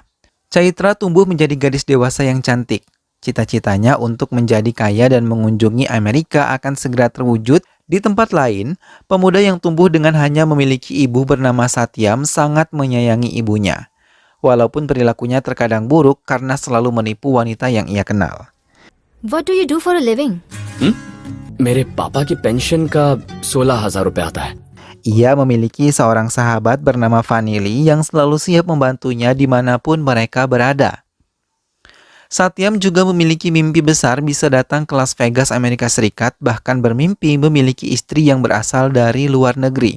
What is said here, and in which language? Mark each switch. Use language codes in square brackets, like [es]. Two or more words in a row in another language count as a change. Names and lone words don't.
[id] Chaitra tumbuh menjadi gadis dewasa yang cantik. Cita-citanya untuk menjadi kaya dan mengunjungi Amerika akan segera terwujud. Di tempat lain, pemuda yang tumbuh dengan hanya memiliki ibu bernama Satyam sangat menyayangi ibunya. Walaupun perilakunya terkadang buruk karena selalu menipu wanita yang ia kenal. [en] What do you do for a living? [hi] मेरे पापा की पेंशन का 16,000 रुपए आता है। [id] Ia memiliki seorang sahabat bernama Vanili yang selalu siap membantunya dimanapun mereka berada. Satyam juga memiliki mimpi besar bisa datang ke Las Vegas, Amerika Serikat, bahkan bermimpi memiliki istri yang berasal dari luar negeri.